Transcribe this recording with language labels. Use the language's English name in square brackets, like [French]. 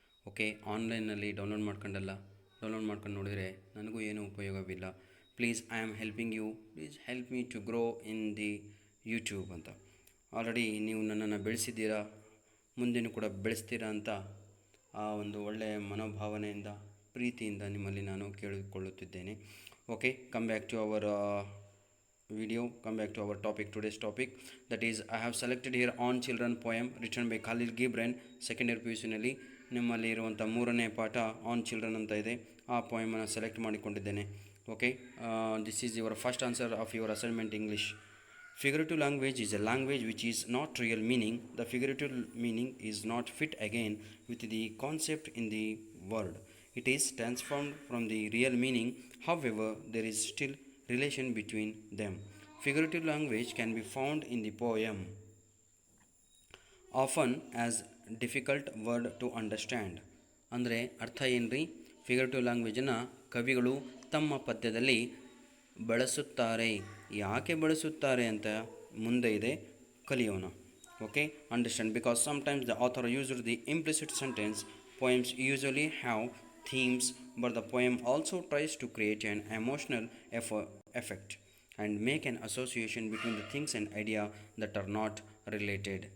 [Kannada] Okay, ಆನ್ಲೈನಲ್ಲಿ download ಮಾಡ್ಕೊಂಡು ನೋಡಿದರೆ ನನಗೂ ಏನೂ ಉಪಯೋಗವಿಲ್ಲ. [English] Please, I am helping you, please help me to grow in the YouTube ಅಂತ. [Kannada] ಆಲ್ರೆಡಿ ನೀವು ನನ್ನನ್ನು ಬೆಳೆಸಿದ್ದೀರಾ, ಮುಂದೆನೂ ಕೂಡ ಬೆಳೆಸ್ತೀರಾ ಅಂತ ಆ ಒಂದು ಒಳ್ಳೆಯ ಮನೋಭಾವನೆಯಿಂದ, ಪ್ರೀತಿಯಿಂದ ನಿಮ್ಮಲ್ಲಿ ನಾನು ಕೇಳಿಕೊಳ್ಳುತ್ತಿದ್ದೇನೆ. [English] Okay, come back to our video, come back to our topic, today's topic, that is I have selected here On Children poem written by Khalil Gibran. [Kannada] Second year PUC ನಲ್ಲಿ ನಿಮ್ಮಲ್ಲಿ ಇರುವಂಥ 3ನೇ ಪಾಠ ಆನ್ ಚಿಲ್ಡ್ರನ್ ಅಂತ ಇದೆ. ಆ ಪೊಯಮನ್ನು select ಮಾಡಿಕೊಂಡಿದ್ದೇನೆ. [English] Okay, this is your first answer of your assignment English. Figurative language is a language which is not real meaning. The figurative meaning is not fit again with the concept in the word. It is transformed from the real meaning. However, there is still relation between them. Figurative language can be found in the poem often as difficult word to understand. [Kannada] ಅಂದರೆ ಅರ್ಥ ಏನ್ರಿ? Figurative ಲ್ಯಾಂಗ್ವೇಜನ್ನು ಕವಿಗಳು ತಮ್ಮ ಪದ್ಯದಲ್ಲಿ ಬಳಸುತ್ತಾರೆ. ಯಾಕೆ ಬಳಸುತ್ತಾರೆ ಅಂತ ಮುಂದೆ ಇದೆ, ಕಲಿಯೋಣ. Okay, understand. [English] Because sometimes the author used the implicit sentence. Poems usually have themes, but the poem also tries to create an emotional effect and make an association between the things and idea that are not related.